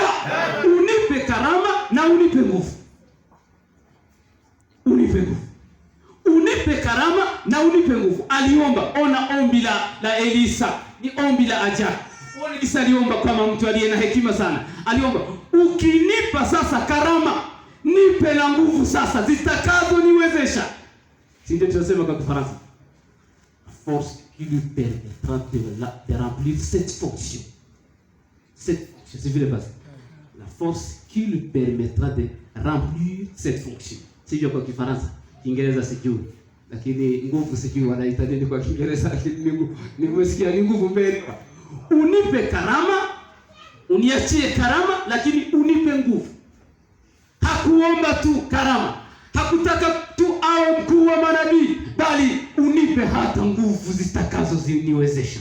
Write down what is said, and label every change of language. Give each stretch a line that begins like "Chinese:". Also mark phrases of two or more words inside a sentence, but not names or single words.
Swahili: Unipe karama na unipe nguvu. Unipe karama na unipe nguvu. Aliomba. Ona ombi la Elisa. Ni ombi la ajabu. Elisa aliomba kama mtu aliye na hekima sana. Aliomba ukinipa sasa karama, nipe na nguvu sasa zitakazo niwezesha. Si ndio tunasema kwa Kifaransa?
French: Force qui lui permettra de remplir cette fonction.
Swahili: C'est vile basi.
French: La force qui lui permettra de remplir cette fonction.
Swahili: Sio kwa Kifaransa, Kiingereza sijui. Lakini nguvu sijui wanaita nini kwa Kiingereza, lakini nimesikia ni nguvu mbele. Unipe karama, uniachie karama, lakini unipe nguvu. Hakuomba tu karama. Hakutaka tu awe mkuu wa manabii, bali unipe hata nguvu zitakazo ziniwezesha.